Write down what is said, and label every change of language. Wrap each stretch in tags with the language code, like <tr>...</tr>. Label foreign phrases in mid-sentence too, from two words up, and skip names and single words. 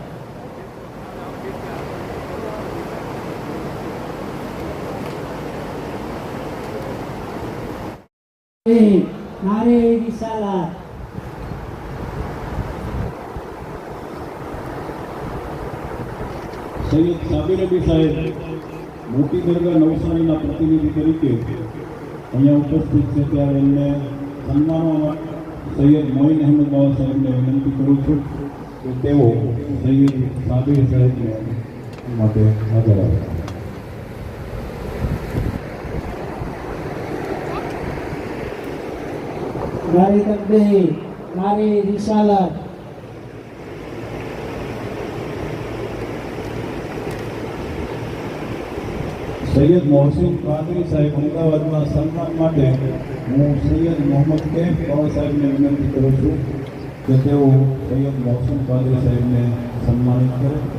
<hi>नारे रिसालत,</hi> <gu>સૈયદ સાબિર અલી સાહેબ મોટી દરગાહ નવસારીના પ્રતિનિધિ તરીકે અહીંયા ઉપસ્થિત છે ત્યારે એમને સન્માનવા માટે સૈયદ મોઇન અહેમદ બાવા સાહેબને વિનંતી કરું છું કે તેઓ સૈયદ સાબિર સાહેબને માટે હાજર આવે.</gu> <hi>नारे तकबीर, नारे रिसालत,</hi> <gu>સૈયદ મોહસિન કાદરી સાહેબ અમદાવાદના સન્માન માટે હું સૈયદ મોહમ્મદ કેફ બાવા સાહેબને વિનંતી કરું છું કે તેઓ સૈયદ મોહસિન કાદરી સાહેબને સન્માનિત કરે.</gu>